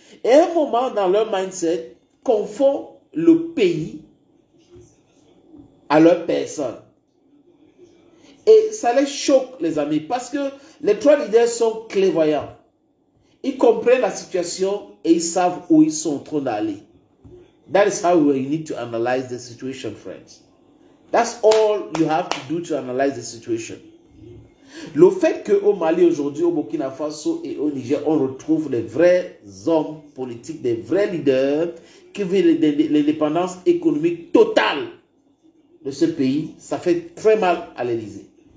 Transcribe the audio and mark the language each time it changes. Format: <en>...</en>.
<fr>Et à un moment, dans leur mindset, confond le pays à leur personne. Et ça les choque, les amis, parce que les trois leaders sont clairvoyants. Ils comprennent la situation et ils savent où ils sont en train d'aller.</fr> <en>That is how we need to analyze the situation, friends. That's all you have to do to analyze the situation.</en> <fr>Le fait qu'au Mali aujourd'hui, au Burkina Faso et au Niger, on retrouve les vrais hommes politiques, des vrais leaders qui veulent l'indépendance économique totale de ce pays, ça fait très mal à l'Élysée.</fr>